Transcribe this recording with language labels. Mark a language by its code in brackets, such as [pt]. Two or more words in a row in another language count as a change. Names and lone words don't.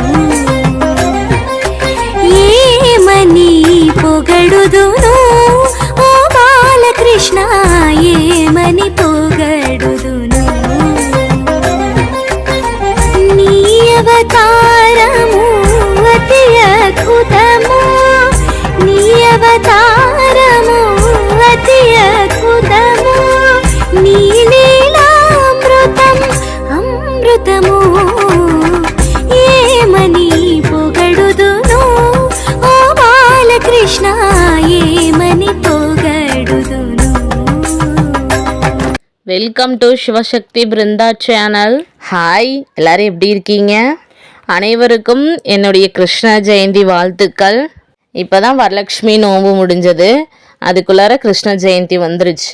[te] ఏమని పొగడుదును ఓ బాలకృష్ణ ఏమని పొగడుదును నీ అవతారము అతి అద్భుతము నీ అవతారము అతి అద్భుతము నీలీలామృతం అమృతము ఏమని పొగడుదును ఓ బాలకృష్ణ ఏమని పొగడుదును. [en] welcome to [ta] சிவசக்தி பிருந்தா சேனல். ஹாய், எல்லாரும் எப்படி இருக்கீங்க? அனைவருக்கும் என்னுடைய கிருஷ்ண ஜெயந்தி வாழ்த்துக்கள். இப்போ தான் வரலட்சுமி நோன்பு முடிஞ்சது, அதுக்குள்ளார கிருஷ்ண ஜெயந்தி வந்துருச்சு.